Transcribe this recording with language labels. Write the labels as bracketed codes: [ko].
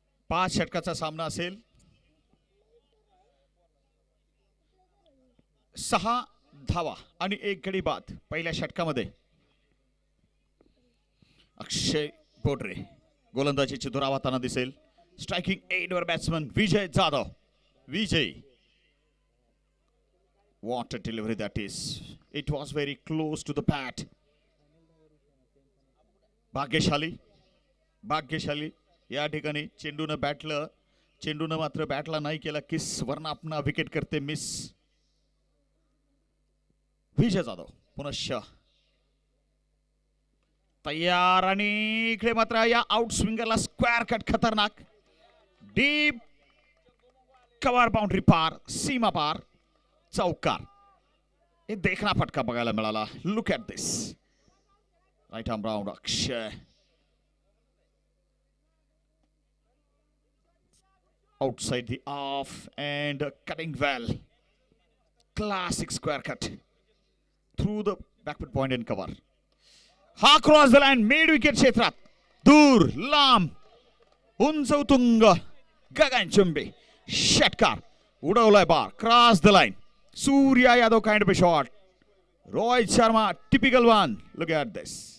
[mr] पाच षटकाचा सामना असेल. 6 धावा आणि 1 गडी बाद पहिल्या षटकामध्ये. अक्षय पोडरे गोलंदाजी चतुरावाताना दिसेल. स्ट्रायकिंग 8 वर batsman Vijay Jadhav. [en] Vijay, what a delivery that is. It was very close to the bat. [mr] भाग्यशाली या ठिकाणी चेंडूनं मात्र बॅटला नाही केला किस, वरना आपला विकेट करते मिस. विजय जाधव पुनश्च तयार आणि इकडे मात्र या आउट स्विंगरला स्क्वेअर कट खतरनाक. डीप कव्हर, बाउंड्री पार, सीमा पार, चौकार. हे देखना फटका बघायला मिळाला. [en] Look at this. Right arm round Akshay. Outside the off and cutting well. Classic square cut through the backward point and cover. [mr] हा cross the line mid wicket क्षेत्रात. दूर लांब उंच उतुंग गगनचुंबी षटकार उडवलाय बार. [en] Cross the line. Surya Yadav kind of shot. Rohit Sharma typical one. Look at this.